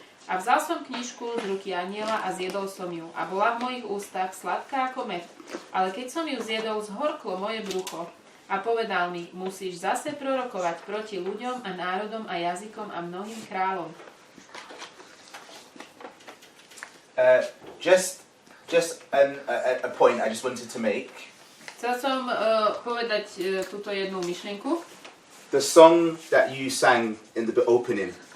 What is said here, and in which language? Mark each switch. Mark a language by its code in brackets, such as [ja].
[sk] A vzal som knižku z ruky anjela a zjedol som ju. A bola v mojich ústach sladká ako med. Ale keď som ju zjedol, zhorklo moje brucho. A povedal mi: musíš zase prorokovať proti ľuďom a národom a jazykom a mnohým kráľom. [en] Just a point I just wanted to make. [sk] Chcel som povedať túto jednu myšlienku. [en] The song that you sang in the opening,